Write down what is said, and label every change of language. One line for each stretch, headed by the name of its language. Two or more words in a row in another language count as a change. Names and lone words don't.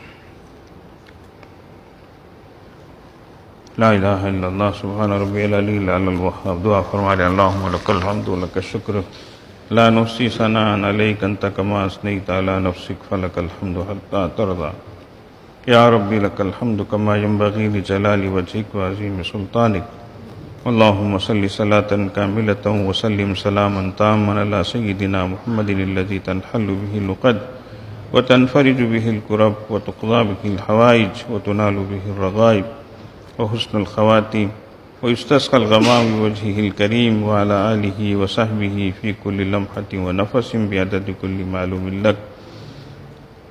Arabic: لا الہ الا اللہ سبحان ربی العلی الاعلی الوہاب۔
Urdu: دعا فرما لیں
Arabic: اللہم لک الحمد ولک الشکر لا نحصی ثناء علیک انت کما اثنیت علی نفسک فلک الحمد حتی ترضی۔ یا ربی لک الحمد کما ینبغی لجلال وجہک وعظیم سلطانک۔ اللهم صل صلاة كاملة وسلم سلاما تاما على سيدنا محمد الذي تنحل به اللقد وتنفرج به الكرب وتقضى به الحوائج وتنال به الرغائب وحسن الخواتيم ويستسقى الغمام بوجهه الكريم وعلى آله وصحبه في كل لمحة ونفس بعدد كل معلوم لك۔